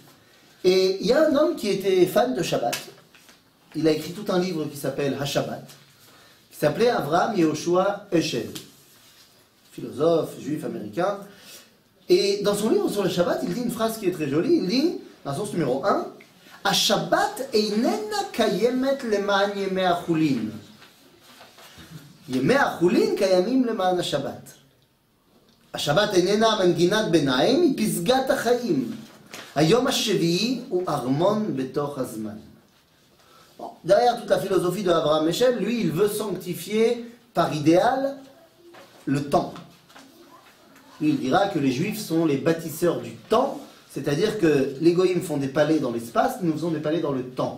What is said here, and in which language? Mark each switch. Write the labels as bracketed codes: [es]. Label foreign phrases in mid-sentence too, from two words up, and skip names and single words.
[fr] Et il y a un homme qui était fan de Shabbat. Il a écrit tout un livre qui s'appelle Ha-Shabbat, qui s'appelait Avraham Yehoshua Heschel, philosophe juif américain. Et dans son livre sur le Shabbat, il dit une phrase qui est très jolie. Il dit, dans la source numéro 1, [he] השבת איננה קיימת למען ימי החולין. ימי החולין קיימים למען השבת. השבת איננה מנגינת ביניים, היא פסגת החיים. היום השביעי הוא ארמון בתוך הזמן. [fr] Bon, derrière toute la philosophie de Abraham Heschel, lui, il veut sanctifier par idéal le temps. Lui, il dira que les Juifs sont les bâtisseurs du temps, c'est-à-dire que les Goïms font des palais dans l'espace, nous faisons des palais dans le temps.